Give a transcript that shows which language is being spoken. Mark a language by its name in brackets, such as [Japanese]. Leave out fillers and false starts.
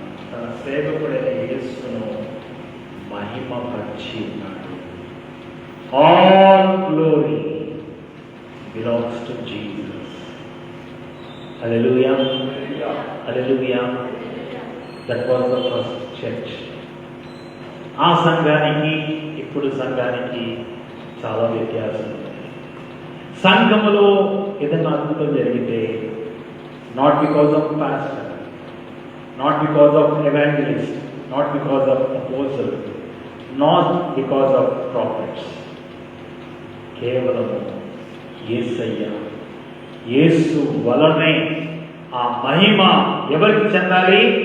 [Telugu] తన సేవకుడైన యేసును మహిమపరిచి ఉన్నాడు. [English] All glory belongs to Jesus. Hallelujah. Hallelujah. That was the first church. [Telugu] ఆ సంఘానికి ఇప్పుడు సంఘానికి చాలా వ్యత్యాసం ఉంది. సంఘములో ఏదైనా అద్భుతం జరిగితే [English] not because of pastor, not because of evangelist, not because of apostle, not because of prophets, [Telugu] కేవలం యేసయ్య, యేసు వలనే ఆ మహిమ ఎవరికి చెందాలి?